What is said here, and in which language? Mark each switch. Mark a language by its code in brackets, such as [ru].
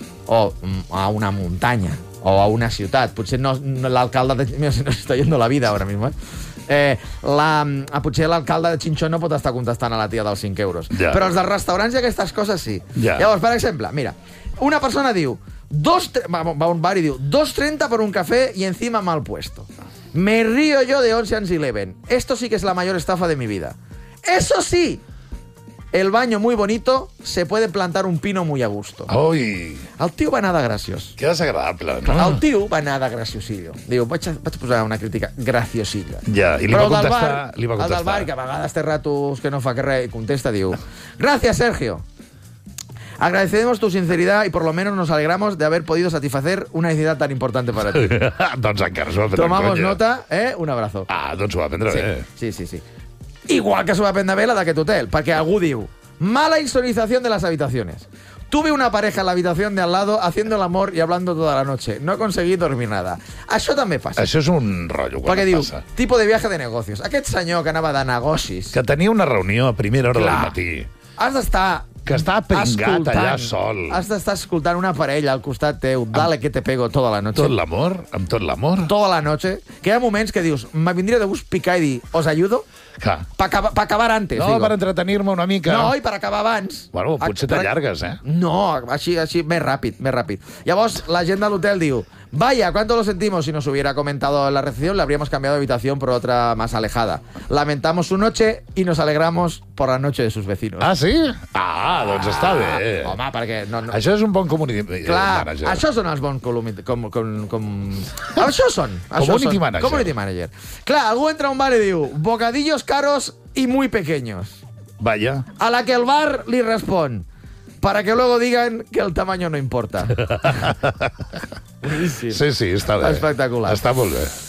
[ca] O a una muntanya. O a una ciutat. Potser no l'alcalde... Mira, si no s'està [es] yendo [ca] la vida ara [es] mismo, [ca] eh? Potser l'alcalde de Chinchón no pot estar contestant a la tia dels 5 euros. Ja. Però els dels restaurants i aquestes coses sí. Ja. Llavors, per exemple, mira, una persona diu... Va un bar i diu... [es] 2.30 [ca] per un cafè i [es] encima mal puesto. Me río yo de Ocean's Eleven. Esto sí que es la mayor estafa de mi vida. Eso sí, el baño muy bonito, se puede plantar un pino muy a gusto. [ca] Oi. El tio va anar de graciós. Que desagradable, no? El tio va anar de graciosillo. Diu, vaig a posar una crítica graciosilla. Ja, i li va contestar. Bar, li va contestar. El del bar, que a vegades té ratos que no fa que res, i contesta, diu, [es] gracias, [ca] Sergio. [es] Agradecemos tu sinceridad y por lo menos nos alegramos de haber podido satisfacer una necesidad tan importante para ti. [ca] Doncs encara s'ho va prendre. [es] Tomamos nota, eh? Un abrazo. [ca] Ah, doncs s'ho va prendre sí. Bé. Sí, sí, sí. Igual que se va a prendre bé la d'aquest hotel, perquè algú diu, [es] mala insonorización de las habitaciones. Tuve una pareja en la habitación de al lado haciendo el amor y hablando toda la noche. No conseguí dormir nada. [ca] Això també passa. Això és un rotllo quan perquè diu, passa. [es] Tipo de viaje de negocios. [ca] Aquest senyor que anava de negocis... Que tenia una reunió a primera hora clar, del matí. Has d'estar... Que està pringat allà sol. Has d'estar escoltant una parella al costat teu. [es] Dale que te pego toda la noche. [ca] Tot l'amor, amb tot l'amor. [es] Toda la noche. [ca] Que hi ha moments que dius, me vindria de gust picar i dir, [es] os ayudo? [ca] Clar. [es] Pa acabar antes, no, digo. [ca] No, per entretenir-me una mica. No, i per acabar abans. Bueno, potser t'allargues, eh? No, així, més ràpid, més ràpid. Llavors, la gent de l'hotel diu, [es] vaya, ¿cuánto lo sentimos? Si nos hubiera comentado en la recepción, le habríamos cambiado de habitación por otra más alejada. Lamentamos su noche y nos alegramos por la noche de sus vecinos. [ca] Ah, sí? Ah, doncs està bé. Home, perquè... No... Això és un bon community clar, manager. Clar, això són els bons community... Això són. Això [en] community [ca] són. [en] Manager. Community manager. [ca] Clar, algú entra a un bar i diu, [es] bocadillos caros y muy pequeños. Vaya. [ca] A la que el bar li respon, [es] para que luego digan que el tamaño no importa. [ca] Sí, sí, està bé. Espectacular. Està molt bé.